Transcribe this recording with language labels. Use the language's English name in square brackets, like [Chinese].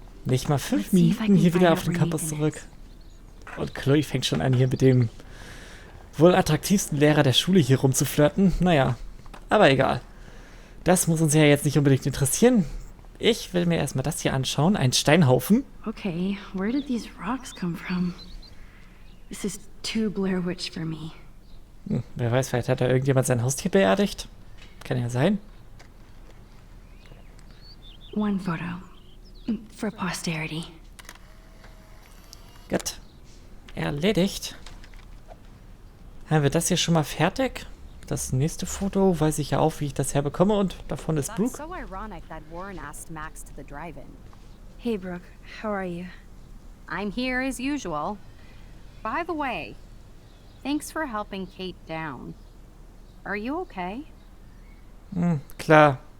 [German] Nicht mal 5 Minuten hier wieder auf den Campus zurück. Und Chloe fängt schon an hier mit dem wohl attraktivsten Lehrer der Schule hier rumzuflirten. Naja, aber egal. Das muss uns ja jetzt nicht unbedingt interessieren. Ich will mir erstmal das hier anschauen. Ein Steinhaufen. [English] Okay, where did these rocks come from? This is too Blair Witch for me. [German] Wer weiß, vielleicht hat da irgendjemand sein Haustier beerdigt. Kann ja sein. [English] One photo. For posterity. [German] Gut. Erledigt. Haben wir das hier schon mal fertig? Das nächste Foto weiß ich ja auch, wie ich das herbekomme. Und davon ist Brooke. [English] That's so ironic that Warren asked Max to the drive-in. Hey, Brooke. How are you? I'm here as usual. By the way, thanks for helping Kate down. Are you okay? [German] Klar.